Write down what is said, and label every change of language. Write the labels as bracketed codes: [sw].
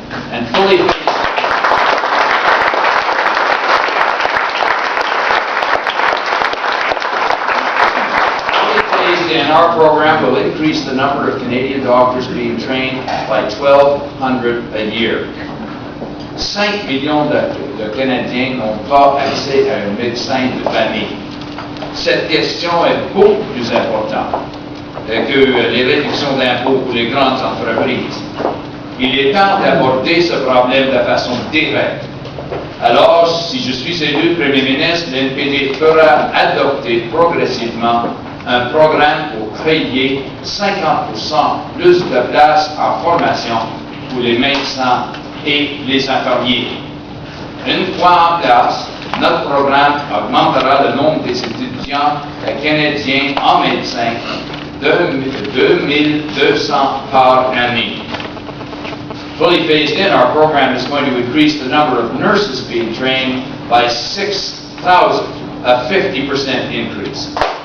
[en] And fully phased in, our program will increase the number of Canadian doctors being trained by 1,200 a year. [fr] 5 millions de Canadiens n'ont pas accès à un médecin de famille. Cette question est beaucoup plus importante que les réductions d'impôts pour les grandes entreprises. Il est temps d'aborder ce problème de façon directe. Alors, si je suis élu Premier ministre, l'NPD fera adopter progressivement un programme pour créer 50% plus de places en formation pour les médecins et les infirmiers. Une fois en place, notre programme augmentera le nombre des étudiants canadiens en médecine de 2,200 par année. [en] Fully phased in, our program is going to increase the number of nurses being trained by 6,000, a 50% increase.